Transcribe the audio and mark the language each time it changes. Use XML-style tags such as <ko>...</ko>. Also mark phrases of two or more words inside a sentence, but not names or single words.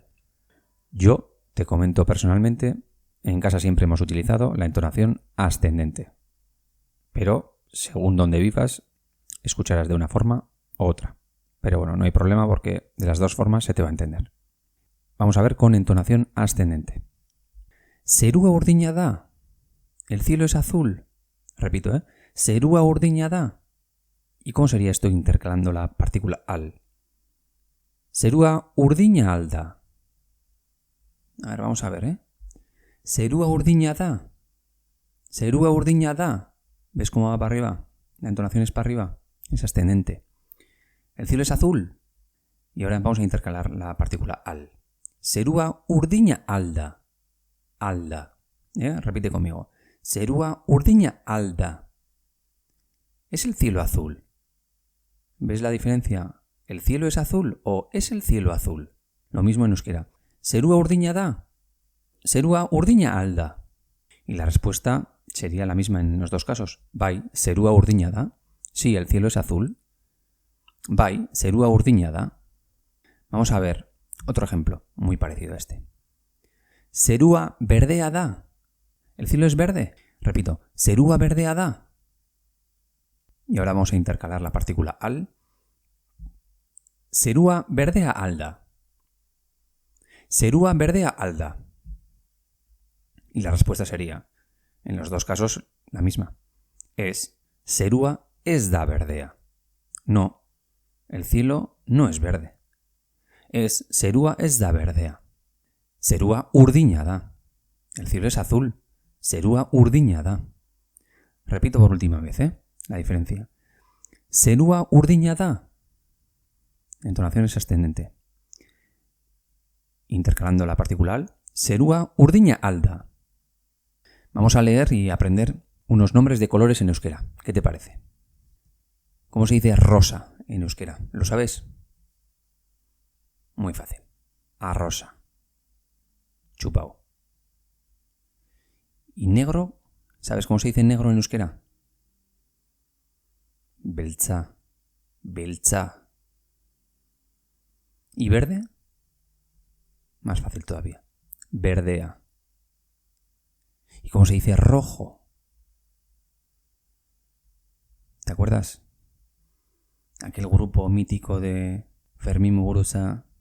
<es>Yo te comento personalmente, en casa siempre hemos utilizado la entonación ascendente. Pero, según donde vivas, escucharás de una forma u otra. Pero bueno, no hay problema porque de las dos formas se te va a entender. Vamos a ver con entonación ascendente.</es> <eu>Zerua urdina da.</eu> <es>El cielo es azul. Repito,</es> <eu>Zerua urdina da.</eu> <es>¿Y cómo sería esto intercalando la partícula al?</es> <eu>Zerua urdina al da.</eu> <es>A ver, vamos a ver,</es> <eu>Zerua urdina da. Zerua urdina da.</eu> <es>¿Ves cómo va para arriba? La entonación es para arriba. Es ascendente. El cielo es azul. Y ahora vamos a intercalar la partícula al.</es> <eu>Zerua urdina alda. Alda.</eu> <es>Repite conmigo.</es> <eu>Zerua urdina alda.</eu> <es>¿Es el cielo azul? ¿Ves la diferencia? ¿El cielo es azul o es el cielo azul? Lo mismo en euskera.</es> <eu>Zerua urdina da. Zerua urdina alda.</eu> <es>Y la respuesta sería la misma en los dos casos.</es> <eu>Bai, zerua urdina da.</eu> <es>Sí, el cielo es azul.</es> <eu>Bai, zerua urdina da.</eu> <es>Vamos a ver otro ejemplo muy parecido a este.</es> <eu>Zerua berdea da.</eu> <es>¿El cielo es verde? Repito,</es> <eu>zerua berdea da.</eu> <es>Y ahora vamos a intercalar la partícula al.</es> <eu>Zerua berdea alda. Zerua berdea alda.</eu> <es>Y la respuesta sería, en los dos casos, la misma.</es> <eu>Es zerua ez da berdea.</eu> <es>No, el cielo no es verde.</es> <eu>Es zerua ez da berdea. Zerua urdina da.</eu> <es>El cielo es azul.</es> <eu>Zerua urdina da.</eu> <es>Repito por última vez, la diferencia.</es> <eu>Zerua urdina da.</eu> <es>Entonación es ascendente. Intercalando la partícula al.</es> <eu>Zerua urdina alda.</eu> <es>Vamos a leer y aprender unos nombres de colores en euskera. ¿Qué te parece? ¿Cómo se dice rosa en euskera? ¿Lo sabes? Muy fácil. Arrosa. Chupao. ¿Y negro? ¿Sabes cómo se dice negro en euskera?</es> <eu>Beltza. Beltza.</eu> <es>¿Y verde? Más fácil todavía. Verdea. ¿Y cómo se dice rojo? ¿Te acuerdas? Aquel grupo mítico de Fermín Muguruza.</es>